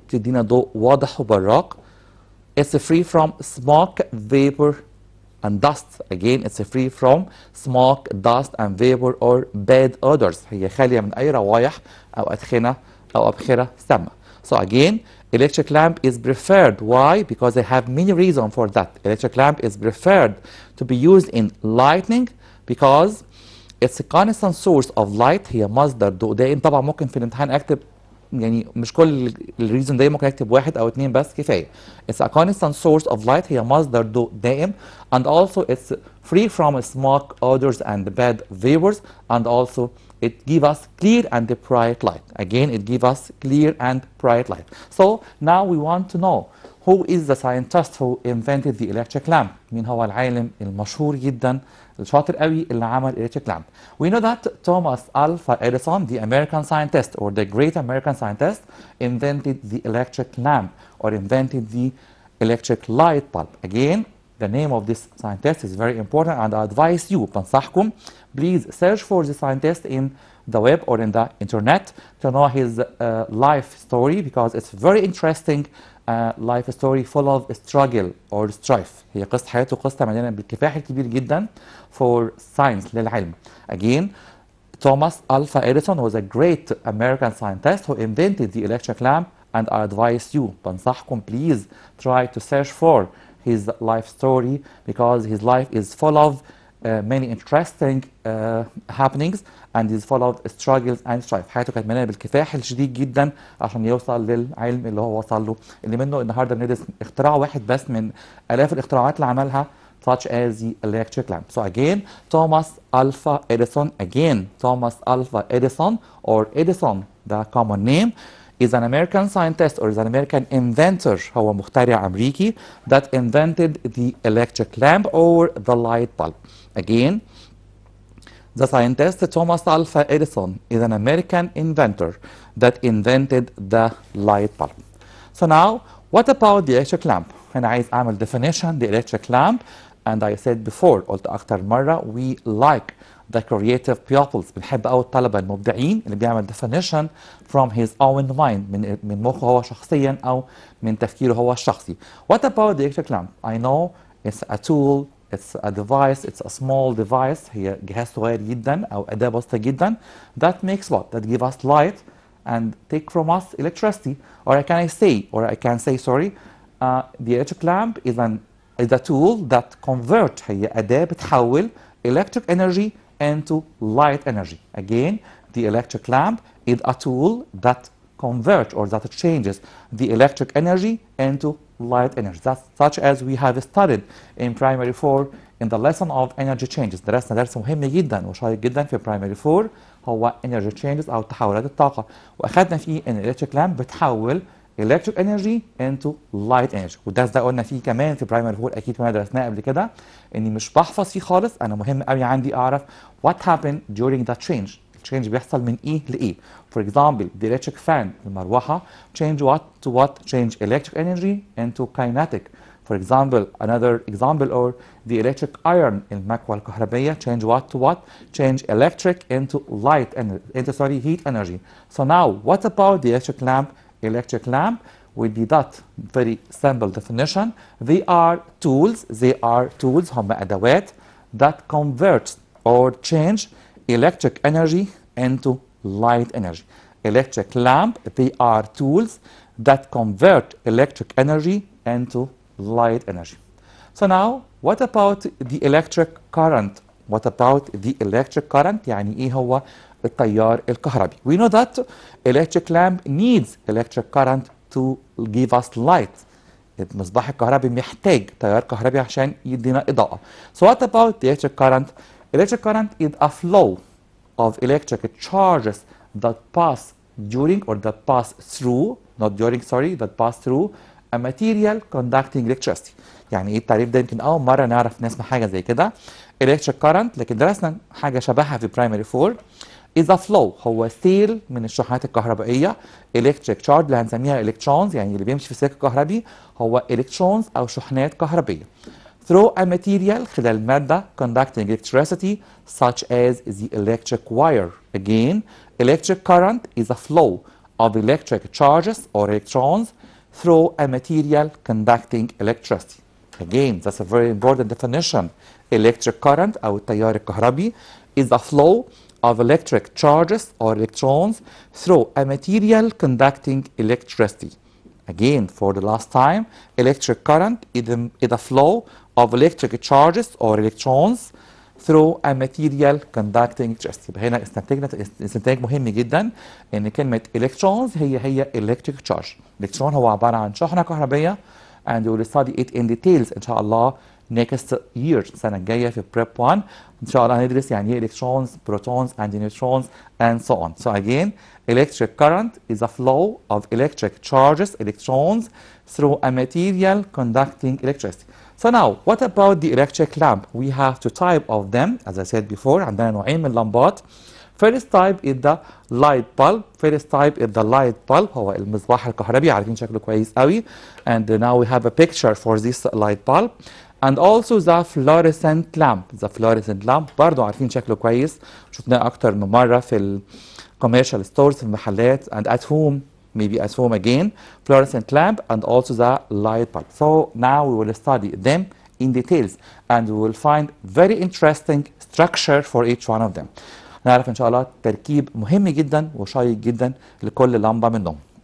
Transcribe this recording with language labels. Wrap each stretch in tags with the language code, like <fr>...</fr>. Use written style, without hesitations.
<ar>تدينا ضوء واضح وبراق.</ar> <en>It's free from smoke, vapor, and dust. Again, it's free from smoke, dust, and vapor or bad odors.</en> <ar>هي خالية من أي روايح أو أدخنة أو أبخرة سامة.</ar> <en>So again, electric lamp is preferred. Why? Because I have many reasons for that. Electric lamp is preferred to be used in lightning because it's a constant source of light.</en> <ar>هي مصدر ضوء دائم. طبعا ممكن في الامتحان أكتب يعني مش كل الريزون ده ممكن اكتب واحد او اتنين بس كفايه.</ar> <en>It's a constant source of light.</en> <ar>هي مصدر ضوء دائم.</ar> <en>And also it's free from smoke, odors, and bad vapors. And also it gives us clear and bright light. Again, it gives us clear and bright light. So now we want to know who is the scientist who invented the electric lamp.</en> <ar>مين هو العالم المشهور جدا الشاطر قوي اللي عمل electric lamp.</ar> <en>We know that Thomas Alva Edison, the American scientist or the great American scientist, invented the electric lamp or invented the electric light bulb. Again, the name of this scientist is very important and I advise you,</en> <ar>بنصحكم,</ar> <en>please search for the scientist in the web or in the internet to know his life story because it's very interesting life story full of struggle or strife.</en> <ar>هي قصة حياته قصة مليانة بالكفاح الكبير جدا</ar> <en>for science</en> <ar>للعلم.</ar> <en>Again, Thomas Alva Edison was a great American scientist who invented the electric lamp and I advise you,</en> <ar>بنصحكم</ar> <en>please try to search for his life story because his life is full of many interesting happenings and is full of struggles and strife.</en> <ar>حياته كانت مليانه بالكفاح الشديد جدا عشان يوصل للعلم اللي هو وصل له اللي منه النهارده بندرس اختراع واحد بس من الاف الاختراعات اللي عملها</ar> <en>such as the electric lamp. So again, Thomas Alva Edison, Thomas Alva Edison or Edison, the common name, is an American scientist or is an American inventor.</en> <ar>هو مخترع أمريكي</ar> <en>that invented the electric lamp or the light bulb. Again, the scientist Thomas Alva Edison is an American inventor that invented the light bulb. So now, what about the electric lamp?</en> <ar>أنا عايز أعمل</ar> <en>definition the electric lamp and I said before</en> <ar>قلت أكتر مرة</ar> <en>we like the creative pupils</en> <ar>بنحب أوي الطلبة المبدعين اللي بيعمل</ar> <en>definition from his own mind</en> <ar>من مخه هو شخصيا أو من تفكيره هو الشخصي.</ar> <en>What about the electric lamp? I know it's a tool, it's a device, it's a small device.</en> <ar>هي جهاز صغير جدا أو أداة بسيطة جدا</ar> <en>that makes what? That give us light and take from us electricity. Or I can say sorry, the electric lamp is a tool that convert</en> <ar>هي أداة بتحول</ar> <en>electric energy into light energy. Again, the electric lamp is a tool that converts or that changes the electric energy into light energy. That's such as we have studied in primary 4 in the lesson of energy changes.</en> <ar>درسنا درس مهم جدا وشيق جدا في primary 4 هو energy changes أو تحولات الطاقة وأخذنا فيه إن electric lamp بتحول</ar> <en>electric energy into light energy</en> <ar>والدرس ده قلنا فيه كمان في برايمري 4 اكيد كنا درسناه قبل كده اني مش بحفظ فيه خالص انا مهم قوي عندي اعرف</ar> <en>what happened during that change.</en> <ar>التشينج بيحصل من ايه لايه.</ar> <en>For example, the electric fan المروحه change what to what? Change electric energy into kinetic. For example, another example or the electric iron المكوى الكهربية change what to what? Change electric into light energy, heat energy. So now what about the electric lamp? Electric lamp will be that very simple definition. They are tools</en> <ar>هم أدوات</ar> <en>that convert or change electric energy into light energy. Electric lamp, they are tools that convert electric energy into light energy. So now what about the electric current? What about the electric current؟</en> <ar>يعني ايه هو التيار الكهربي؟</ar> <en>We know that electric lamp needs electric current to give us light.</en> <ar>المصباح الكهربي محتاج تيار كهربي عشان يدينا إضاءة.</ar> <en>So what about the electric current? Electric current is a flow of electric charges that pass during or that pass through, not during, sorry, that pass through a material conducting electricity.</en> <ar>يعني ايه التعريف ده؟ يمكن أول مرة نعرف نسمع حاجة زي كده. electric current، لكن درسنا حاجة شبهها في primary 4.</ar> <en>is a flow،</en> <ar>هو سيل من الشحنات الكهربائية. electric charge اللي هنسميها electrons، يعني اللي بيمشي في السلك الكهربي هو electrons أو شحنات كهربية.</ar> <en>through a material،</en> <ar>خلال مادة</ar> <en>conducting electricity such as the electric wire. Again, electric current is a flow of electric charges or electrons through a material conducting electricity. Again, that's a very important definition. Electric current</en> <ar>أو التيار الكهربي</ar> <en>is a flow of electric charges or electrons through a material conducting electricity. Again, for the last time, electric current is a flow of electric charges or electrons through a material conducting electricity.</en> <ar>يبقى هنا استنتاج مهم جدا ان كلمة electrons هي electric charge. electron هو عبارة عن شحنة كهربية</ar> <en>and we will study it in details</en> <ar>إن شاء الله</ar> <en>next year</en> <ar>السنة الجاية في prep 1. إن شاء الله هندرس يعني ايه</ar> <en>electrons, protons and neutrons and so on. So again, electric current is a flow of electric charges, electrons through a material conducting electricity. So now, what about the electric lamp? We have two types of them, as I said before.</en> <ar>عندنا نوعين من اللمبات.</ar> <en>First type is the light bulb. First type is the light bulb.</en> <ar>هو المصباح الكهربي، عارفين شكله كويس قوي.</ar> <en>And now we have a picture for this light bulb. And also the fluorescent lamp.</en> <ar>The fluorescent lamp برضه عارفين شكله كويس. شفناه أكتر من مرة في ال commercial stores في المحلات</ar> <en>and at home. Maybe at home again, fluorescent lamp and also the light bulb. So now we will study them in details and we will find very interesting structure for each one of them.</en> <ar>نعرف إن شاء الله تركيب مهم جدا وشيق جدا لكل لمبة منهم.</ar>